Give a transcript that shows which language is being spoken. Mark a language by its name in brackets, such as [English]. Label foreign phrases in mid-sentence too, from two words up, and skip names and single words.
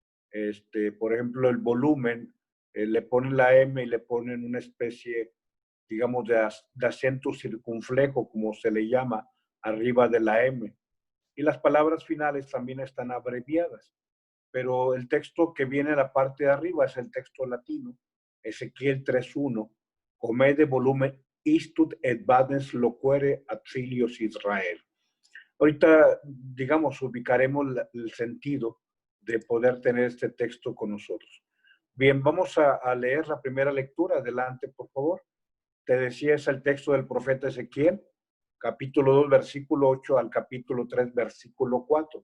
[Spanish] Por ejemplo, el volumen, le ponen la M y le ponen una especie, digamos, de acento circunflejo, como se le llama, arriba de la M. Y las palabras finales también están abreviadas. Pero el texto que viene en la parte de arriba es el texto latino, Ezequiel 3.1, [Latin] Comede volumen istud et vadens loquere ad filios Israel. [Spanish] Ahorita, digamos, ubicaremos el sentido de poder tener este texto con nosotros. Bien, vamos a leer la primera lectura. Adelante, por favor. Te decía, es el texto del profeta Ezequiel, capítulo 2, versículo 8 al capítulo 3, versículo 4.